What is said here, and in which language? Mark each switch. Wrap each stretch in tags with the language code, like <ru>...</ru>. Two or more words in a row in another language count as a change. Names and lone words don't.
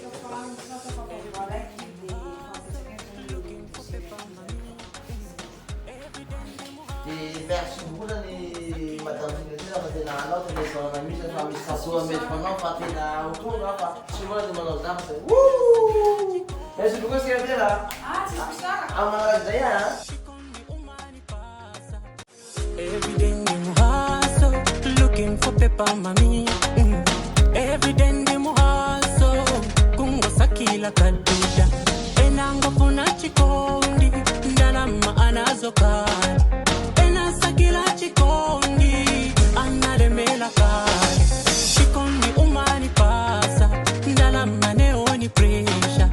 <fr>De merci beaucoup</fr> <mg>zany</mg> <fr>madame secrétaire</fr> <mg>fa tena anao tena izahana misy fa misy sasoa mety fanao fa tena ho tonga fa tsy moa de manao zava fa</mg> <fr>merci beaucoup secrétaire.</fr> <mg>Tsisy sara. Amanazy zay</mg> <en>Every day new hustle, looking for paper mami. Every day new hustle,</en> <ny>kungosa kila kaduda. Enango kuna chikondi, ndalama anazokana. Enasa kila chikondi, analemela kaya. Chikondi umani pasa, ndalama neoni pressure.</ny>